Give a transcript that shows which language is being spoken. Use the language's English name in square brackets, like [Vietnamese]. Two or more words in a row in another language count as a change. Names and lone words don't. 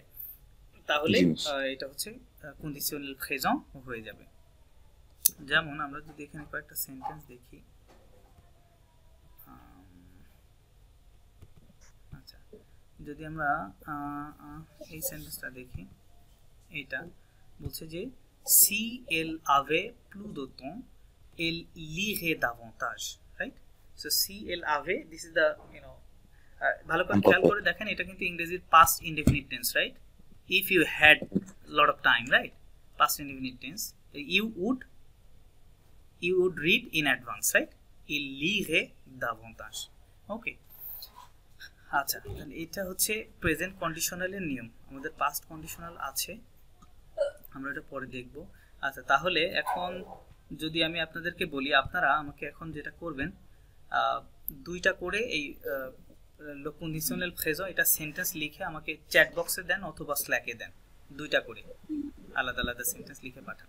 [Bangla] তাহলে এটা হচ্ছে [English] conditional present [Bangla] হয়ে যাবে। যেমন আমরা যদি এখানে কয়েকটা সেন্টেন্স দেখি, আচ্ছা যদি আমরা এই সেন্টেন্সটা দেখি, এটা বলছে যে [French] si elle avait plus de temps elle lirait davantage, [Bangla] right? [French] So si elle avait, [English] this is the [Bangla] ভালো করে খেয়াল করে দেখেন, এটা কিন্তু ইংরেজির [English] past indefinite tense, right? If you had lot of time, right? Past indefinite tense, you would read in advance, right? [French] Il lirait davantage. [Bangla] Okay. আচ্ছা, তাহলে এটা হচ্ছে [English] present conditional [Bangla] নিয়ম। আমাদের [English] past conditional [Bangla] আছে, আমরা এটা পরে দেখব। আচ্ছা, তাহলে এখন যদি আমি আপনাদেরকে বলি, আপনারা আমাকে এখন যেটা করবেন, দুইটা করে এই [English] conditional phrase, [Bangla] এটা সেন্টেন্স লিখে আমাকে [English] chat box [Bangla] দেন অথবা স্ল্যাকে দেন, দুইটা করে আলাদা আলাদা সেন্টেন্স লিখে পাঠান।